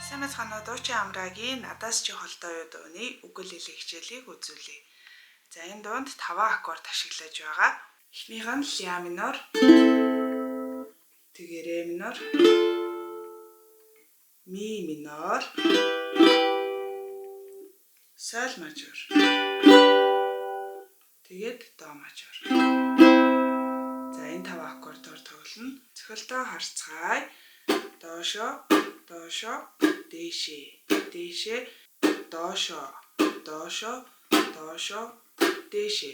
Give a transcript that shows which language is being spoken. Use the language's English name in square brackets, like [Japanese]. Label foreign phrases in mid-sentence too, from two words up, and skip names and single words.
[Mongolian] цаана дуучин амраагийн надаас чи холдоо юу дууны үгэл хэлэх хичээлийг үзүүлье. За энэ дуунд 5 аккорд ашиглаж байгаа. Эхнийх нь ля минор, тэгээ ре минор, ми минор, соль мажор, тэгээд до мажор. За энэ 5 аккордоор тоглоно. Цохилтоо харцгаая. Доошо, доошо, дээшээ, дээшээ, доошо, доошо, доошо, дээшээ.